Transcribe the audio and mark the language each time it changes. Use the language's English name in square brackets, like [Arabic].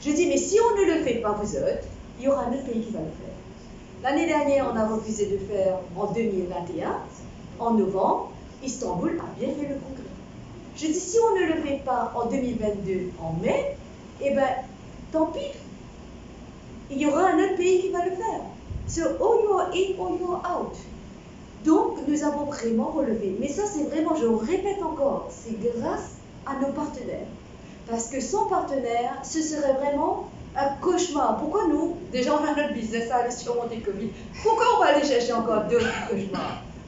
[French] Je dis, mais si on ne le fait pas, vous autres, il y aura un autre pays qui va le faire. L'année dernière, on a refusé de faire en 2021, en novembre, Istanbul a bien fait le congrès. Je dis, si on ne le fait pas en 2022, en mai, eh bien, tant pis. Il y aura un autre pays qui va le faire. [English] So, or you're in or you're out. [French] Donc, nous avons vraiment relevé. Mais ça, c'est vraiment, je répète encore, c'est grâce à nos partenaires. Parce que sans partenaire, ce serait vraiment un cauchemar. Pourquoi nous, déjà on a notre business à aller surmonter le Covid, pourquoi on va aller chercher encore d'autres cauchemars?